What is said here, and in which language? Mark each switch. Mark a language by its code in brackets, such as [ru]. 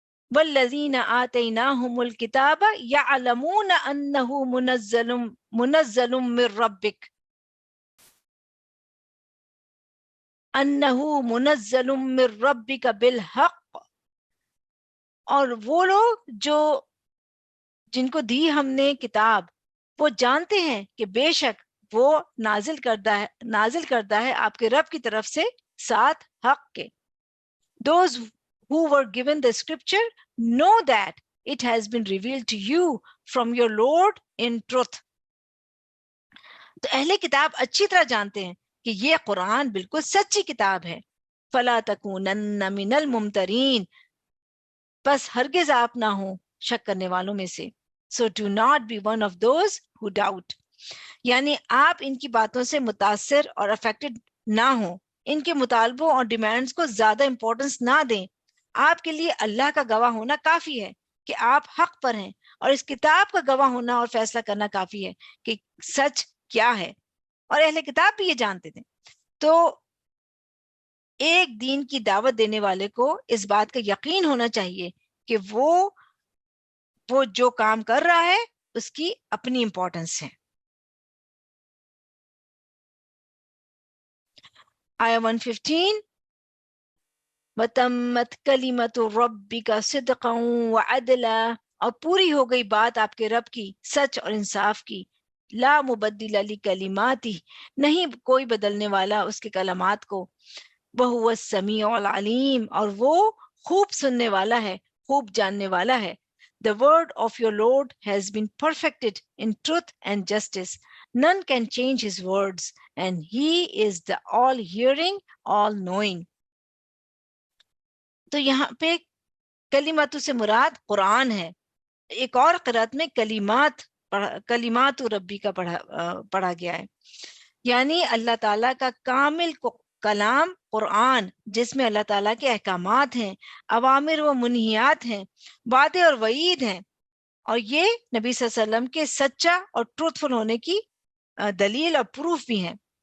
[ar] والذین آتیناہم الکتاب یعلمون انہ منزل من ربک انہ منزل من ربک بالحق، [ur] اور وہ لوگ جو جن کو دی ہم نے کتاب وہ جانتے ہیں کہ بے شک وہ نازل کردہ ہے آپ کے رب کی طرف سے ساتھ حق کے. [en] Those who were given the scripture know that it has been revealed to you from your Lord in truth. [ur] تو اہل کتاب اچھی طرح جانتے ہیں کہ یہ قرآن بالکل سچی کتاب ہے. [ar] فَلَا تَكُونَنَّ مِنَ الْمُمْتَرِينَ، [ur] بس ہرگز آپ نہ ہوں شک کرنے والوں میں سے. [en] So do not be one of those who doubt. [ur] یعنی آپ ان کی باتوں سے متاثر اور افیکٹڈ نہ ہوں، ان کے مطالبوں اور ڈیمانڈز کو زیادہ امپورٹنس نہ دیں. آپ کے لیے اللہ کا گواہ ہونا کافی ہے کہ آپ حق پر ہیں، اور اس کتاب کا گواہ ہونا اور فیصلہ کرنا کافی ہے کہ سچ کیا ہے. اور اہل کتاب بھی یہ جانتے تھے. تو ایک دین کی دعوت دینے والے کو اس بات کا یقین ہونا چاہیے کہ وہ جو کام کر رہا ہے اس کی اپنی امپورٹنس ہے. آیا 115 [ar] وَتَمَّتْ كَلِمَةُ رَبِّكَ صِدْقًا وَعَدْلًا، [ur] اور پوری ہو گئی بات آپ کے رب کی سچ اور انصاف کی. [ar] لا مبدل لکلماتہ، [ur] نہیں کوئی بدلنے والا اس کے کلمات کو. [ar] وَهُوَ السَّمِيعُ الْعَلِيمُ، [ur] اور وہ خوب سننے والا ہے، خوب جاننے والا ہے. [en] The word of your Lord has been perfected in truth and justice. None can change his words, and he is the all-hearing, all-knowing. [ur] تو یہاں پہ کلمات سے مراد قرآن ہے. ایک اور قرات میں کلمات ربی کا پڑھا گیا ہے، یعنی اللہ تعالیٰ کا کامل کلام قرآن، جس میں اللہ تعالیٰ کے احکامات ہیں، اوامر و منہیات ہیں، وعدے اور وعید ہیں، اور یہ نبی صلی اللہ علیہ وسلم کے سچا اور ٹروتفل ہونے کی دلیل اور پروف بھی ہیں.